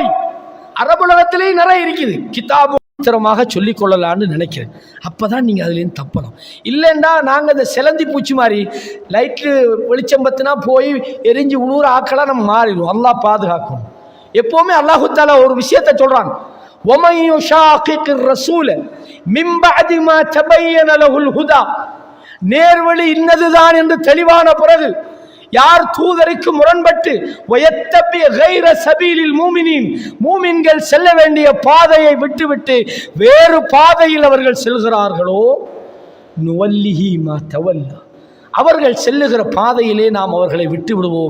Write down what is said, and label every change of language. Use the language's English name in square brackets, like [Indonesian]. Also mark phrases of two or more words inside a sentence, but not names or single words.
[Tamil] அரபுலகத்திலேயும் நிறைய இருக்குது. கிதாபு தரமாக சொல்லிக் கொள்ளலான்னு நினைக்கிறேன். அப்போதான் நீங்கள் அதுலேருந்து தப்பணும். இல்லைண்டா நாங்கள் இந்த செலந்தி பூச்சி மாதிரி லைட்டு வெளிச்சம் பத்தினா போய் எரிஞ்சு உழுவுற ஆக்கெல்லாம் நம்ம மாறிடுவோம். அல்லாஹ் பாதுகாக்கணும். எப்போவுமே [Arabic] الله تعالى [Tamil] ஒரு விஷயத்தை சொல்கிறான், [Arabic] وَمَن يُشَاقِقِ الرَّسُولَ مِن بَعْدِ مَا تَبَيَّنَ لَهُ الْهُدَى. [Tamil] நேர்வழி இன்னதுதான் என்று தெளிவான பிறகு யார் தூதருக்கு முரண்பட்டு [Arabic] ويتبع غير سبيل المؤمنين, [Tamil] மூமின்கள் செல்ல வேண்டிய பாதையை விட்டுவிட்டு வேறு பாதையில் அவர்கள் செல்கிறார்களோ, [Arabic] نوله ما تولى, [Tamil] அவர்கள் செல்லுகிற பாதையிலே நாம் அவர்களை விட்டு விடுவோம்.